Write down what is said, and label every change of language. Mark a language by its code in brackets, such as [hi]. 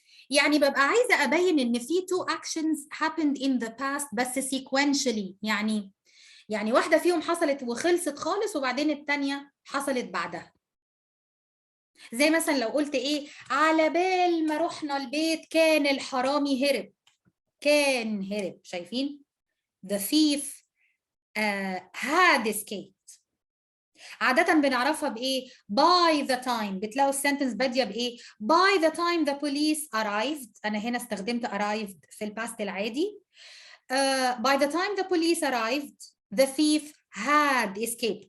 [ar] يعني ببقى عايزة أبين إن في [en] two actions happened in the past [ar] بس sequentially، يعني واحدة فيهم حصلت وخلصت خالص وبعدين التانية حصلت بعدها. زي مثلا لو قلت إيه، على بال ما رحنا البيت كان الحرامي هرب. كان هرب، شايفين؟ [en] The thief had escaped. [ar] عادة بنعرفها بإيه؟ by the time. [en] بتلاقوا السنتنس بادية بإيه؟ by the time the police arrived. [ar] أنا هنا استخدمت arrived في الباست العادي. [en] by the time the police arrived the thief had escaped.